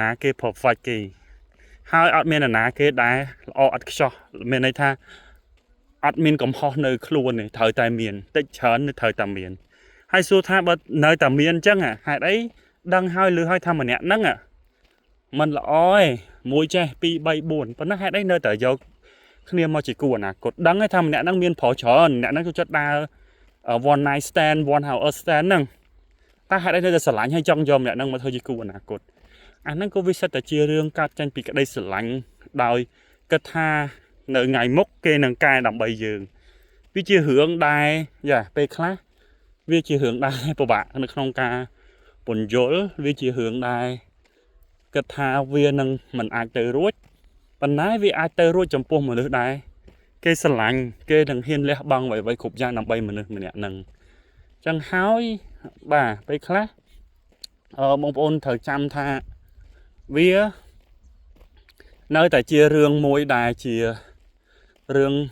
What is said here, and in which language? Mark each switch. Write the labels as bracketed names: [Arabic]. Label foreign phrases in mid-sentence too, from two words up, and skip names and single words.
[Khmer] ណាគេ perfect គេហើយអត់មាននរណាគេដែលល្អអត់ខ្ចោះមានន័យថាអត់មានកំហុសនៅខ្លួនទេត្រូវតែមានតិចច្រើននៅត្រូវតែមានហើយសួរថាបើនៅតែមានអញ្ចឹងហេតុអីដឹងហើយឮហើយថាម្នាក់ហ្នឹងมันល្អឯងមួយចេះ2 3 4ប៉ុន្តែហេតុអីនៅតែយកគ្នាមកជាគូអនាគតដឹងហើយថាម្នាក់ហ្នឹងមានប្រុសច្រើនអ្នកហ្នឹងចូលចិត្តដើរ [English] one night stand one hour stand [Khmer] ហ្នឹងតែហេតុអីនៅតែស្រឡាញ់ហើយចង់យកម្នាក់ហ្នឹងមកធ្វើជាគូអនាគតអាហ្នឹងក៏វាសិតតែជារឿងកើត ចេញពីក្តីស្រឡាញ់ដោយគិតថានៅថ្ងៃមុខគេនឹងកែដើម្បីយើងវាជារឿងដែរយ៉ាពេលខ្លះ វាជារឿងដែរពិបាកនៅក្នុងការពន្យល់វាជារឿងដែរគិតថាវានឹងមិនអាចទៅរួចប៉ុន្តែវាអាចទៅរួចចំពោះមនុស្សដែរគេស្រឡាញ់គេនឹងហ៊ានលះបង់អ្វីៗគ្រប់យ៉ាងដើម្បីមនុស្សម្នាក់ហ្នឹងអញ្ចឹងហើយបាទពេលខ្លះបងប្អូនត្រូវចាំថាវានៅតែជារឿងមួយដែលជារឿង